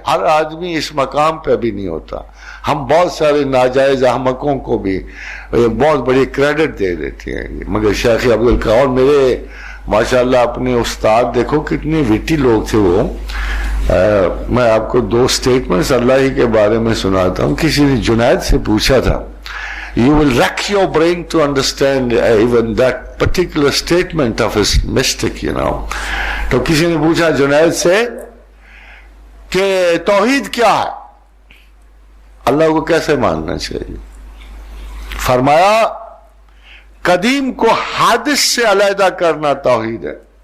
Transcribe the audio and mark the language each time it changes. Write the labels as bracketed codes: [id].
[ur] ہر آدمی اس مقام پہ بھی نہیں ہوتا. ہم بہت سارے ناجائز احمقوں کو بھی بہت بڑی کریڈٹ دے دیتے ہیں. مگر شیخ عبد القادر میرے ماشاءاللہ اپنے استاد دیکھو کتنے وٹی لوگ تھے وہ. میں آپ کو 2 سٹیٹمنٹس اللہ ہی کے بارے میں سناتا ہوں. کسی نے جنید سے پوچھا تھا [en] you will rack your brain to understand even that particular statement of his mystic, you know. [ur] تو کسی نے پوچھا جنید سے کہ توحید کیا ہے، اللہ کو کیسے ماننا چاہیے؟ فرمایا قدیم کو حادث سے علیحدہ کرنا توحید ہے.